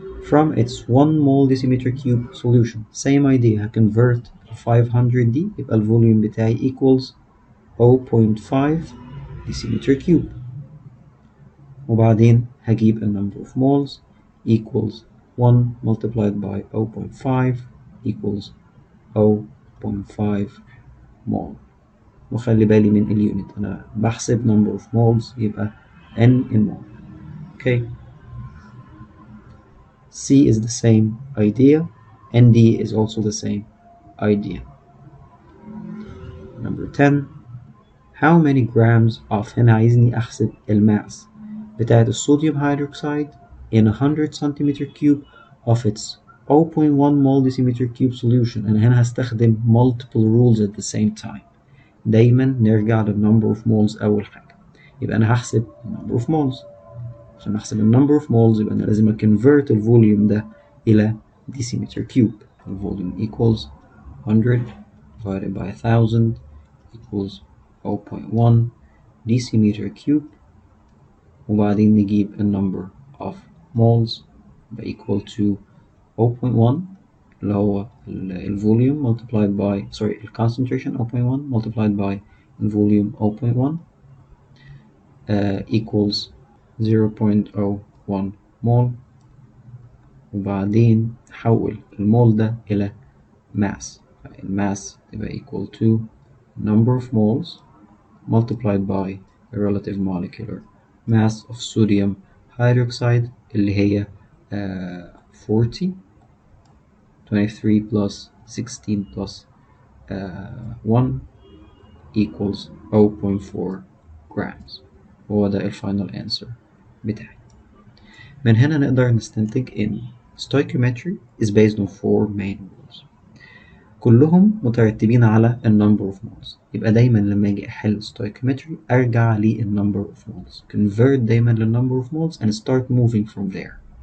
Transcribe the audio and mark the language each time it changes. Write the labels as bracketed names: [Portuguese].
[English] From its 1 mole decimeter cube solution. Same idea, convert 500 [Arabic] دي يبقى الفوليوم بتاعي [English] equals 0.5 decimeter cube. [Arabic] وبعدين هجيب [English] the number of moles equals 1 multiplied by 0.5 equals 0.5 mole. [Arabic] وخلي بالي من اليونت، أنا بحسب [English] number of moles [Arabic] يبقى [English] N in mole. Okay. C is the same idea and D is also the same idea. Number 10. How many grams of [Arabic] هنا عايزني أحسب الماس بتاعة الصوديوم [English] hydroxide in 100 centimeter cube of its 0.1 mol decimeter cube solution. [Arabic] أنا هنا هستخدم [English] multiple rules at the same time. [Arabic] دايما نرجع لل [English] number of moles [Arabic] أول حاجة. يبقى أنا هحسب [English] number of moles. [Arabic] عشان أحسب [English] number of moles [Arabic] يبقى أنا لازم convert الفوليوم ده إلى [English] decimeter cube. الفوليوم equals 100 divided by 1000 equals 0.1 decimeter cube. [Arabic] وبعدين نجيب [English] number of moles يبقى equal to 0.1 [Arabic] اللي هو الفوليوم [English] multiplied by concentration 0.1 multiplied by volume 0.1 equals 0.01 mole. [Arabic] وبعدين نحول المول ده إلى mass. [English] الماس يبقى equal to number of moles multiplied by the relative molecular mass of sodium hydroxide [Arabic] اللي هي [English] 40 23 plus 16 plus 1 equals 0.4 grams. [Arabic] هو ده الفاينل answer بتاعي. من هنا نقدر نستنتج إن [English] stoichiometry is based on 4 main rules [Arabic] كلهم مترتبين على [English] number of moles. [Arabic] يبقى دايما لما أجي أحل [English] stoichiometry [Arabic] أرجع [English] number of moles, convert [Arabic] دايما [English] number of moles and start moving from there.